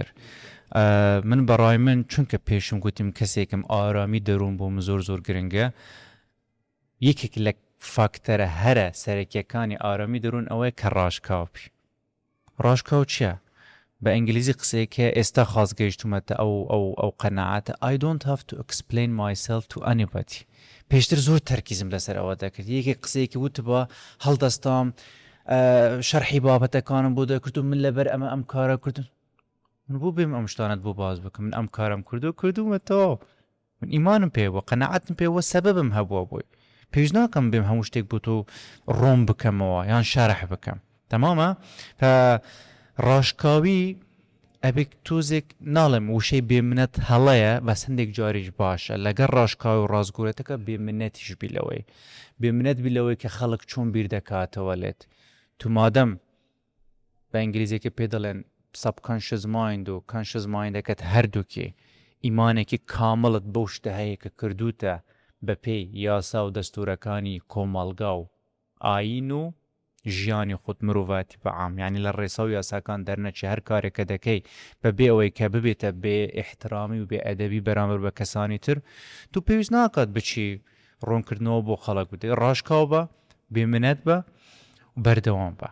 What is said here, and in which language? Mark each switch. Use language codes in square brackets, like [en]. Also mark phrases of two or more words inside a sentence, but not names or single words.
[ckb] من بەڕای من چونکە پێشم گوتیم کەسێکم ئارامی دەروون بۆ من زۆر زۆر گرنگە. یەکێک لە فاکتەرە هەرە سەرەکیەکانی ئارامی دەروون ئەوەیە کە ڕاشکاوی. ڕاشکاو چییە؟ بە ئینگلیزی قسەیەکە ئێستا خاازگەیشتومەتە ئەو قەنەعاتە [en] I don't have to explain myself to anybody. [ckb] پێشتر زۆر تەرکیزم لەسەر ئەوە دەکرد. یەکێک قسەیەکی وت بە هەڵدەستام شەرحی بابەتەکانم بۆ دەکرد و من لەبەر ئەمە ئەم کارە کردم. من بۆ بێم ئەم شتانت بۆ باز بکەم. من ئەم کارم کردومەتەوە. من ئیمانم پێوە قەنەعەتم پێوە سەبەبم هەبووە بۆی. پێویست ناکەم بێم هەموو شتێک بۆ تۆ ڕۆم بکەمەوە یان شەرح بکەم. تەمامە؟ ڕاشکاوی ئەبێک تۆزێک ناڵێم وشەی بێمنەت هەڵەیە بەس هەندێک جاریش باشە لەگەر ڕاشکاوی و ڕازگۆرێتەکە بێمنەتیش بیلەوەی بێمنەت بیلەوەی کە خەڵک چۆن بیر دەکاتەوە لێت تو مادەم بە ئینگلیزیەکە پێ دەڵێن [en] subconscious mind [ckb] و [en] conscious mindەکەت [ckb] هەردووکێ ئیمانێکی کامڵت بەو شتە هەیە کە کردوتە بە پێی یاسا و دەستورەکانی کۆمەڵگا و ئاین و ژیانی خودت مرۆڤاتی بەعام یعنی لە ڕێسا و یاساکان دەرنەچی هەر کارێکە دەکەی بەبێ ئەوەی کە ببێتە بێ ئیحترامی و بێ ئەدەبی بەرامبەر بە کەسانی تر تو پێویست ناکات بچی ڕوونکردنەوە بۆ خەڵک بدەی ڕاشکاو بە بێمنەت بە و بەردەوام بە.